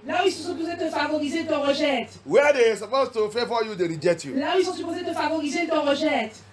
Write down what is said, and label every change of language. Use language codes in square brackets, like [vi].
[fr] Là où ils sont supposés te favoriser, te rejettent. [en] Where they're supposed to favor you, they reject you. [fr] Là où ils sont supposés te favoriser, te rejettent.